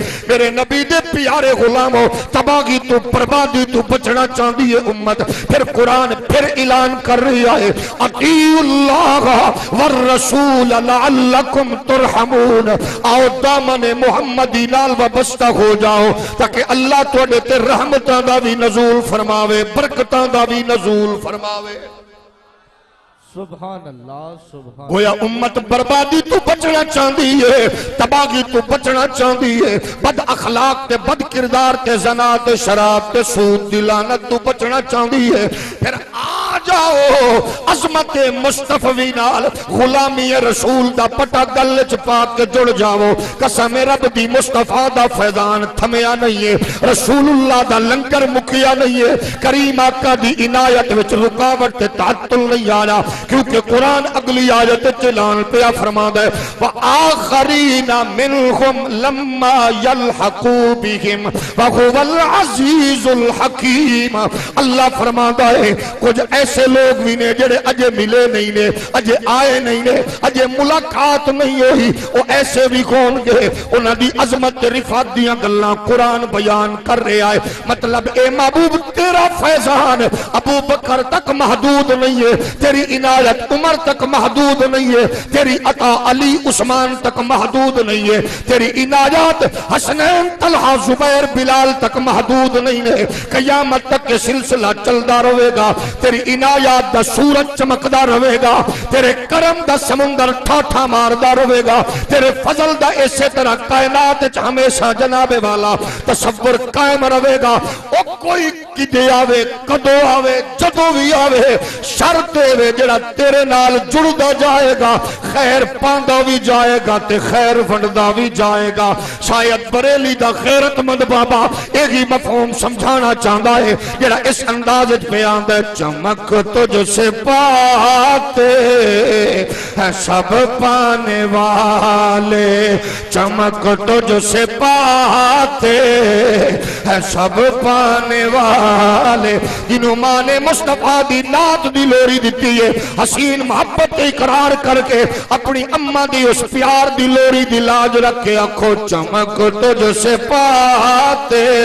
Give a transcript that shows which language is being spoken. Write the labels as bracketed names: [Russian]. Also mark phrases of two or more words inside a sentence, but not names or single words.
[Punjabi] میرے نبی دے پیارے غلاموں تباہی تو بربادی تو بچنا چاہتی ہے امت. [Urdu] پھر قرآن پھر اعلان کر رہا ہے [Arabic] اطیعوا اللہ والرسول لعلکم ترحمون. [Punjabi] آؤ دامن محمدی نال وابستہ ہو جاؤ تاکہ اللہ تواڈے تے رحمتاں دا بھی نزول فرماوے برکتاں دا بھی نزول فرماوے. [Arabic] سبحان اللہ سبحان. [Punjabi] گویا امت بربادی تو بچنا چاہتی ہے تباہی تو بچنا چاہتی ہے بد اخلاق تے بد کردار تے زنا تے شراب تے سود دی لعنت تو بچنا چاہتی ہے. پھر آ جاؤ عظمت مصطفی نال غلامی رسول دا پٹا گل چ پا کے جڑ جاؤ قسم رب دی مصطفی دا فیضان تھمیا نہیں ہے رسول اللہ دا لنگر مکیا نہیں ہے کریم آقا دی عنایت وچ رکاوٹ تے تعطل نہیں آیا کیونکہ قرآن اگلی آیت چلان پیا فرماتا ہے [Arabic] وآخرین منہم لما یلحقوا بہم وہو العزیز الحکیم [Punjabi] اللہ فرماتا ہے کچھ ایسے لوگ بھی نے جڑے اجے ملے نہیں نے اجے آئے نہیں نے اجے ملاقات نہیں ہوئی وہ ایسے بھی کون گے انہاں دی عظمت رفعت دیاں گلاں قرآن بیان کر رہا ہے مطلب اے محبوب تیرا فیضان ابو بکر تک محدود نہیں ہے تیری عنایت عمر تک محدود نہیں ہے تیری عطا علی عثمان تک محدود نہیں ہے تیری عنایت حسنین طلحہ زبیر بلال تک محدود نہیں ہے قیامت تک کے سلسلہ چلدا رہے گا تیری عنایت دا سورج چمکدا رہے گا تیرے کرم دا سمندر ٹھاٹھا ماردا رہے گا تیرے فضل دا اسی طرح کائنات وچ ہمیشہ جناب والا تصور قائم رہے گا او کوئی کدے آوے کدو آوے جدو بھی آوے شرط وے جڑا تیرے نال جڑدا جائے گا خیر پاندا بھی جائے گا تے خیر ونڈدا بھی جائے گا شاید بریلی دا غیرت مند بابا [Urdu] ایک ہی مفہوم سمجھانا چاہتا ہے [Punjabi] جڑا اس انداز پہ آندا ہے [Urdu] چمک تجھ سے پاتے ہیں سب پانے والے چمک تجھ سے پاتے ہیں سب پانے والے [Punjabi] جنہوں ماں نے مصطفیٰ دی نات دی لوری دیتی ہے حسین محبت اقرار کر کے اپنی اماں دی اس پیار دی لوری دی لاج رکھے آنکھوں [Urdu] چمک تجھ سے پاتے